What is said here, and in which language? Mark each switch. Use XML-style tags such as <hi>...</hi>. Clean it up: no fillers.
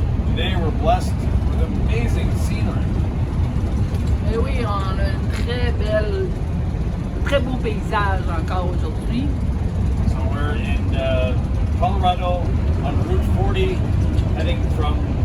<en>Today we're blessed with amazing scenery.</en> <fr>Et oui, on a une très beau paysage encore aujourd'hui.</fr> <en>So we're in Colorado on Route 40, heading from</en>